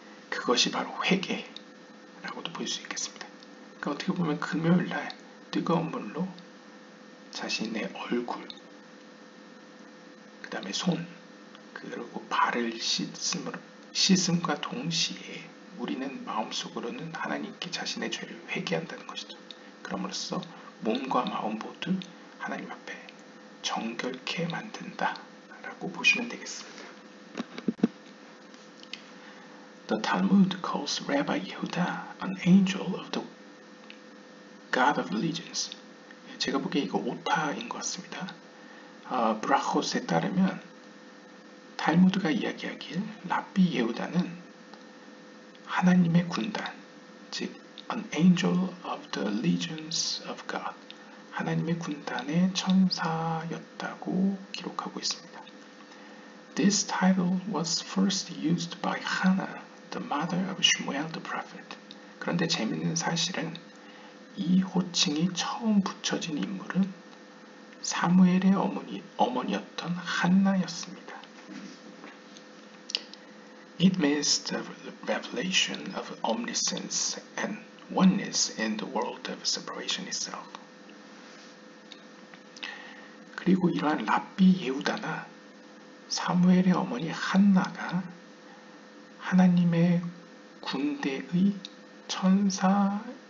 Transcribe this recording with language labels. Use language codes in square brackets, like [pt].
[ko] 그것이 바로 회개라고도 볼 수 있겠습니다. 그러니까 어떻게 보면 금요일날 뜨거운 물로 자신의 얼굴, 그 다음에 손, 그리고 발을 씻음과 동시에 우리는 마음속으로는 하나님께 자신의 죄를 회개한다는 것이죠. 그럼으로써 몸과 마음 모두 하나님 앞에 정결케 만든다 라고 보시면 되겠습니다. [en] The Talmud calls Rabbi Yehuda an angel of the God of Allegiance. [ko] 제가 보기에 이거 오타인 것 같습니다. 브라콧에 따르면 탈무드가 이야기하길 랍비 예후다는 하나님의 군단, 즉 [en] an angel of the legions of God, [ko] 하나님의 군단의 천사였다고 기록하고 있습니다. [en] This title was first used by Hannah, the mother of Shmuel the prophet. [ko] 그런데 재미있는 사실은 이 호칭이 처음 붙여진 인물은 사무엘의 어머니였던 한나였습니다. [en] It means the revelation of omniscience and oneness in the world of separation itself. [ko] 그리고 이러한 랍비 예후다나 사무엘의 어머니 한나가 하나님의 군대의 천사였다는